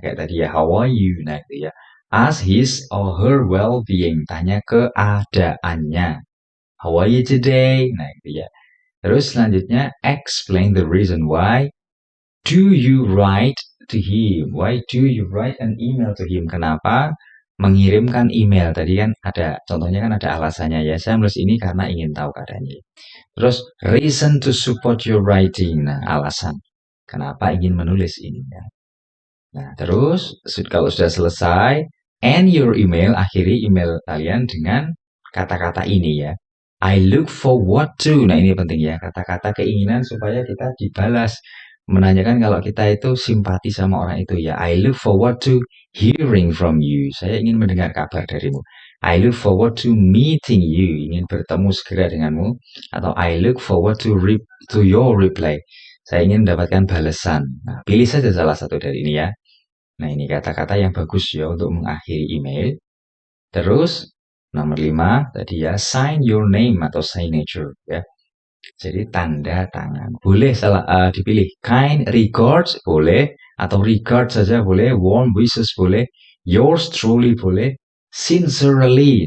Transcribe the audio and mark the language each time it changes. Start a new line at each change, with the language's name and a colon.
Indonesian: Kayak tadi ya,
English: how are you?
Indonesian: Nah, itu ya.
English: Ask his or her well-being.
Indonesian: Tanya keadaannya.
English: How are you today?
Indonesian: Nah, itu ya. Terus selanjutnya,
English: explain the reason why do you write to him? Why do you write an email to him?
Indonesian: Kenapa mengirimkan email? Tadi kan ada, contohnya kan ada alasannya ya. Saya menulis ini karena ingin tahu keadaannya.
English: Terus, reason to support your writing.
Indonesian: Nah, alasan. Kenapa ingin menulis ini ya. Nah, terus, kalau sudah selesai,
English: end your email,
Indonesian: akhiri email kalian dengan kata-kata ini ya.
English: I look forward to.
Indonesian: Nah, ini penting ya. Kata-kata keinginan supaya kita dibalas. Menanyakan kalau kita itu simpati sama orang itu ya.
English: I look forward to hearing from you.
Indonesian: Saya ingin mendengar kabar darimu.
English: I look forward to meeting you.
Indonesian: Ingin bertemu segera denganmu.
English: Atau I look forward to your reply.
Indonesian: Saya ingin mendapatkan balasan. Nah, pilih saja salah satu dari ini ya. Nah, ini kata-kata yang bagus ya untuk mengakhiri email. Terus, nomor 5 tadi ya,
English: sign your name
Indonesian: atau signature ya. Jadi tanda tangan. Boleh dipilih kind regards boleh atau regard saja boleh, warm wishes boleh, yours truly boleh, sincerely.